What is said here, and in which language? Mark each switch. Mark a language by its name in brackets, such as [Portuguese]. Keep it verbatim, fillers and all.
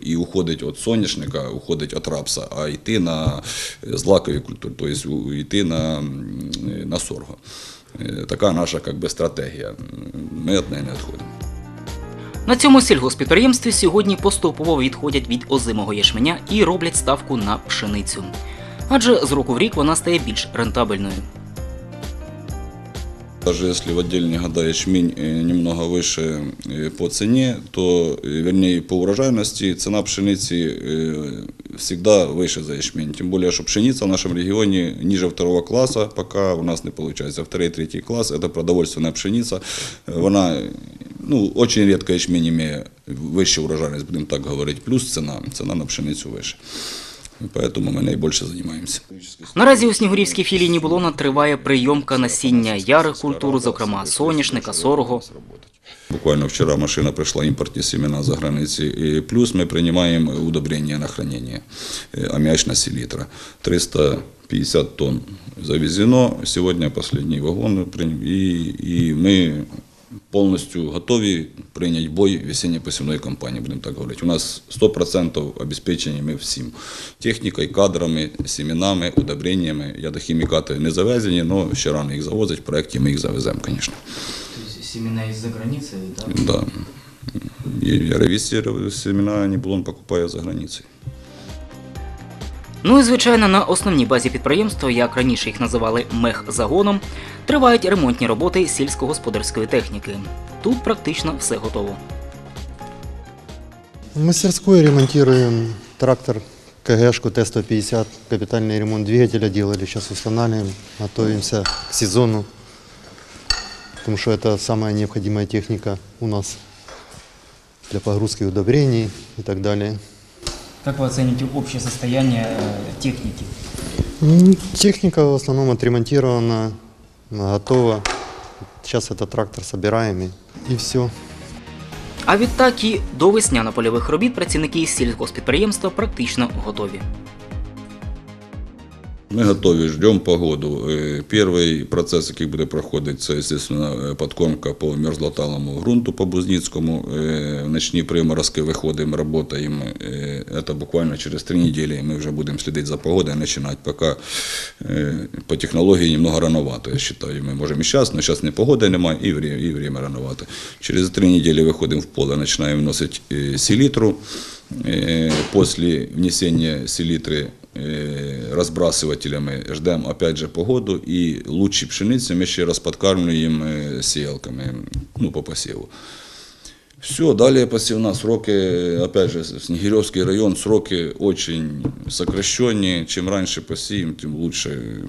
[Ukrainian] І уходить від соняшника, уходить від рапса, а йти на злакові культури, тобто йти на, на сорго. Така наша как би, стратегія. Ми від неї не відходимо. На цьому сільгоспідприємстві сьогодні поступово відходять від озимого ячменя і роблять ставку на пшеницю. Адже з року в рік вона стає більш рентабельною. [Russian] Даже если в отдельные года ячмень немного выше по цене, то, вернее, по урожайности, цена пшеницы всегда выше за ячмень. Тем более, что пшеница в нашем регионе ниже второго класса, пока у нас не получается. Второй, третий класс – это продовольственная пшеница. Она, ну, очень редко ячмень имеет выше урожайность, будем так говорить, плюс цена, цена на пшеницу выше. Поэтому [Ukrainian] ми найбільше займаємося. Наразі у Снігурівській філії Нібулона триває прийомка насіння ярих культур, зокрема соняшника, сорго. Буквально вчора машина прийшла, імпортні семена за границі. І плюс ми приймаємо удобрення на хранення, аміачна селітра. триста п'ятдесят тонн завезено, сьогодні останній вагон. І, і ми повністю готові прийняти бой весінньо-посівної кампанії, будемо так говорити. У нас сто відсотків обезпечені ми всім. Технікою, кадрами, семенами, удобреннями. Ядохімікати не завезені, але ще рано їх завозять, в проєкті ми їх завеземо, звісно. Тобто семена із-за границі, так? Да? Да. Ревісі семена Нібулон покупає за границею. Ну і, звичайно, на основній базі підприємства, як раніше їх називали мехзагоном, тривають ремонтні роботи сільськогосподарської техніки. Тут практично все готово. [Russian] В мастерской ремонтируем трактор КГшку Т сто пятьдесят. Капитальный ремонт двигателя делали, сейчас устанавливаем, готовимся к сезону, потому что это самая необходимая техника у нас для погрузки удобрений и так далее. Как вы оцените общее состояние техники? Техника в основном отремонтирована, готова. Сейчас этот трактор собираем и, и все. [Ukrainian] А відтак і до весняно-польових робіт працівники сільгоспідприємства практично готові. Ми готові, ждемо погоду. Перший процес, який буде проходити, це, звісно, підкормка по мерзлоталому ґрунту, по Бузницькому. В нічні приморозки виходимо, працюємо. Це буквально через три неділі ми вже будемо слідити за погодою і починати. Поки по технології немного рановато, я вважаю. Ми можемо і зараз, але зараз не погоди немає, і [Russian] время рановато. [Ukrainian] Через три неділі виходимо в поле, починаємо вносити селітру. Після внесення селітри [Russian] разбрасывателями ждем опять же погоду, и лучшие пшеницы мы еще раз подкармливаем сеялками, ну, по посеву. Все, далее посевна, сроки, опять же, Снегиревский район, сроки очень сокращенные, чем раньше посеем, тем лучше.